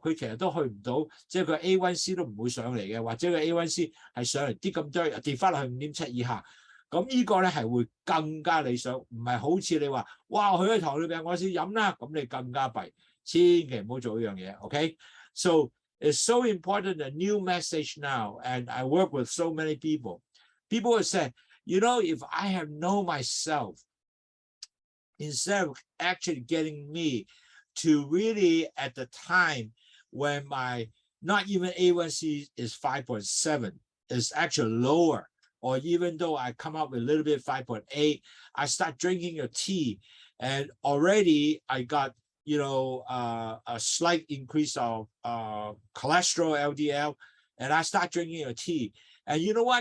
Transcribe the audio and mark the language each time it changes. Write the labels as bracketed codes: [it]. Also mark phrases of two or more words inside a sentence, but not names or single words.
[yue] 佢其實都去唔到，即係佢 A1C 都唔會上嚟嘅，或者佢 A1C 係上嚟啲咁多，跌翻落去5.7以下。咁呢個咧係會更加理想，唔係好似你話，哇，去咗糖尿病我先飲啦，咁你更加弊，千祈唔好做呢樣嘢。 [en] OK，so it's so important, a new message now, and I work with so many people. People have said, you know, if I have known myself, instead of actually getting me to really at the time when my not even A1C is 5.7, is actually lower, or even though I come up with a little bit 5.8, I start drinking your tea, and already I got, you know, a slight increase of cholesterol LDL, and I start drinking your tea, and you know what?